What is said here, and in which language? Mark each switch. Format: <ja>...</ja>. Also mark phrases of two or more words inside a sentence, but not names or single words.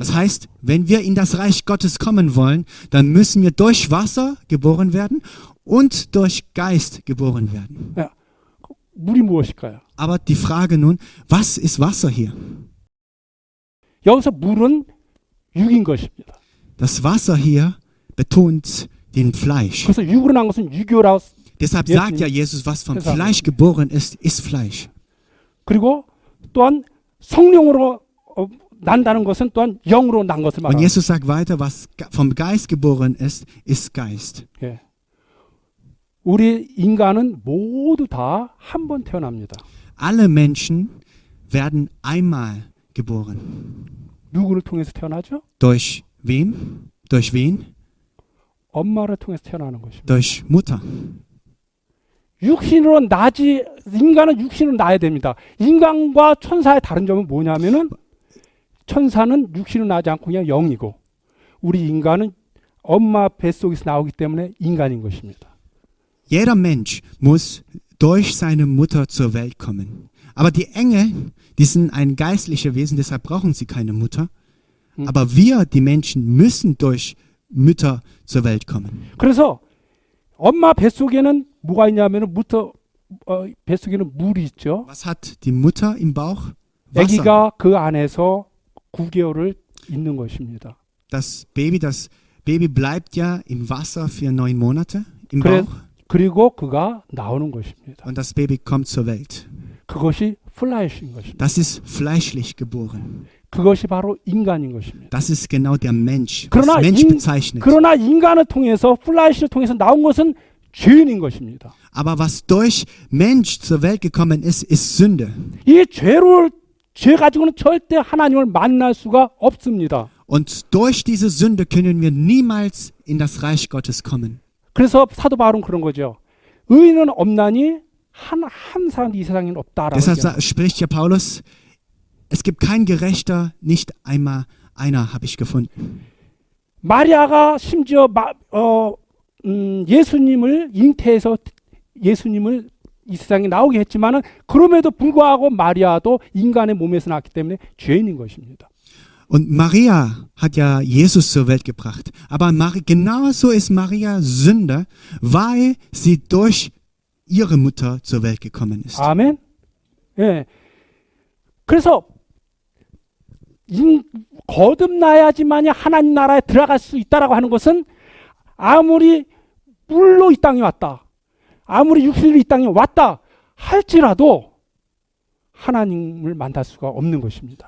<de>Das heißt, wenn wir in das Reich Gottes kommen wollen, dann müssen wir durch Wasser geboren werden und durch Geist geboren werden.</de> <ko>야, 물이 무엇일까요?</ko> <de>Aber die Frage nun, was ist Wasser hier?</de> <ko>여기서 물은 육인 것입니다.</ko> <de>Das Wasser hier betont den Fleisch.</de> <ko>그래서 육으로 난 것은 육이요라고.</ko> <de>Deshalb sagt ja Jesus, was vom Deshalb. Fleisch geboren ist, ist Fleisch.</de> <ko>그리고 또한 성령으로 난다는 것은 또한 영으로 난 것을</ko> <de>Und</de> <ko>말합니다.</ko> <de>Jesus sagt weiter, was vom Geist geboren ist, ist Geist.</de> <ko>예. 우리 인간은 모두 다 한 번 태어납니다.</ko> <de>Alle Menschen werden einmal geboren.</de> <ko>누구를 통해서 태어나죠?</ko> <de>Durch wem? Durch wen?</de> <ko>엄마를 통해서 태어나는 것입니다.</ko> <de>Durch Mutter.</de> <ko>육신으로 나지, 인간은 육신으로 나야 됩니다. 인간과 천사의 다른 점은 뭐냐면은 천사는 육신으로 나지 않고 그냥 영이고 우리 인간은 엄마 뱃속에서 나오기 때문에 인간인 것입니다.</ko> <de>Jeder Mensch muss durch seine Mutter zur Welt kommen. Aber die Engel, die sind ein geistliches Wesen, deshalb brauchen sie keine Mutter. Aber wir, die Menschen, müssen durch Mütter zur Welt kommen.</de> <ko>그래서 엄마 뱃속에는 뭐가 있냐면은 뱃속에는 물이 있죠.</ko> <de>Was hat die Mutter im Bauch? Wasser.</de> <ko>아기가 그 안에서 9개월을 있는 것입니다.</ko> <de>Das Baby bleibt ja im Wasser für 9 Monate im</de> <ko>그래,</ko> <de>Bauch.</de> <ko>그리고 그가 나오는 것입니다.</ko> <de>Und das Baby kommt zur Welt.</de> <ko>그것이 플라이시인 것입니다.</ko> <de>Das ist fleischlich geboren.</de> <ko>그것이 바로 인간인 것입니다.</ko> <de>Das ist genau der Mensch, was</de> <ko>그러나,</ko> <de>Mensch bezeichnet.</de> <ko>그러나 인간을 통해서 플라이시를 통해서 나온 것은 죄인인 것입니다.</ko> <de>Aber was durch Mensch zur Welt gekommen ist, ist Sünde.</de> <ko>이 죄 가지고는 절대 하나님을 만날 수가 없습니다.</ko> <de>Und durch diese Sünde können wir niemals in das Reich Gottes kommen.</de> <ko>그래서 사도 바울은 그런 거죠. 의인은 없나니 한 사람도 이 세상에는 없다라고.</ko> <de>Deshalb spricht ja Paulus, es gibt kein Gerechter, nicht einmal einer habe ich gefunden.</de> <ko>마리아가 심지어 예수님을 잉태해서 예수님을 이 세상에 나오게 했지만은 그럼에도 불구하고 마리아도 인간의 몸에서 났기 때문에 죄인인 것입니다.</ko> <de>Und Maria hat ja Jesus zur Welt gebracht. Aber genauso ist Maria Sünder, weil sie durch ihre Mutter zur Welt gekommen ist.</de> <ko>아멘. 예. 그래서 거듭나야지만이 하나님 나라에 들어갈 수 있다라고 하는 것은 아무리 물로 이 땅에 왔다, 아무리 육신으로 이 땅에 왔다 할지라도 하나님을 만날 수가 없는 것입니다.</ko>